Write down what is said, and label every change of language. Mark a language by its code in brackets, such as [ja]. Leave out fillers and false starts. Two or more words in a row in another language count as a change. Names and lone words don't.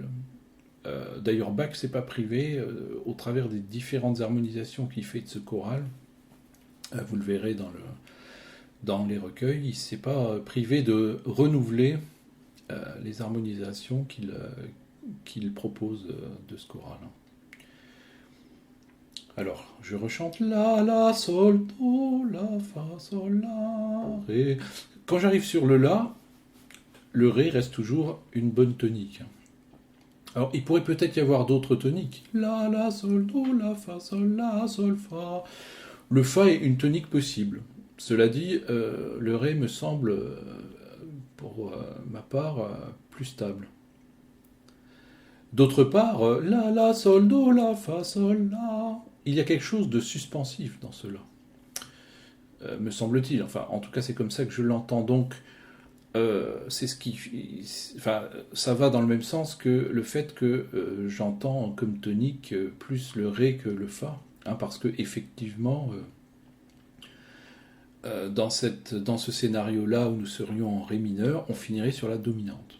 [fr] D'ailleurs, Bach s'est pas privé, au travers des différentes harmonisations qu'il fait de ce choral, vous le verrez dans les recueils, il s'est pas privé de renouveler les harmonisations qu'il propose de ce choral. Alors, je rechante la, sol, do, la, fa, sol, la, ré. Quand j'arrive sur le la, le ré reste toujours une bonne tonique. Alors, il pourrait peut-être y avoir d'autres toniques. La, sol, do, la, fa, sol, fa. Le fa est une tonique possible. Cela dit, le ré me semble, pour ma part, plus stable. D'autre part, la, sol, do, la, fa, sol, la. Il y a quelque chose de suspensif dans cela, me semble-t-il. Enfin, en tout cas, c'est comme ça que je l'entends. Donc, c'est ce qui, enfin, ça va dans le même sens que le fait que j'entends comme tonique plus le ré que le fa, hein, parce que effectivement, dans ce scénario-là où nous serions en ré mineur, on finirait sur la dominante.